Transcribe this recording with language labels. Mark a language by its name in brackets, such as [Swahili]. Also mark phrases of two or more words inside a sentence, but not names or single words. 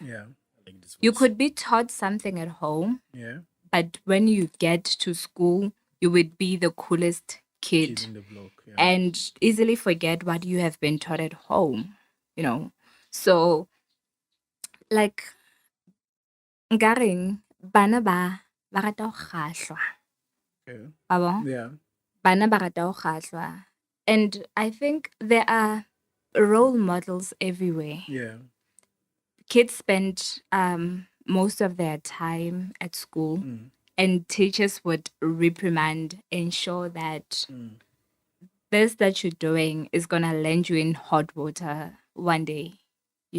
[English] Yeah. like this You voice. could be taught something at home, Yeah. but when you get to school, you would be the coolest Kid kid in the block. Yeah. and easily forget what you have been taught at home, you know. So, like, [Southern Sotho] nkareng, bana ba rata ho kgahlwa, [English] Okay. [Southern Sotho] wa bo? [English] Yeah. [Southern Sotho] Bana ba rata ho kgahlwa. [English] And I think there are role models everywhere. Yeah. Kids spend most of their time at school, Mm. and teachers would reprimand, ensure that Mm. this that you're doing is gonna land you in hot water one day, you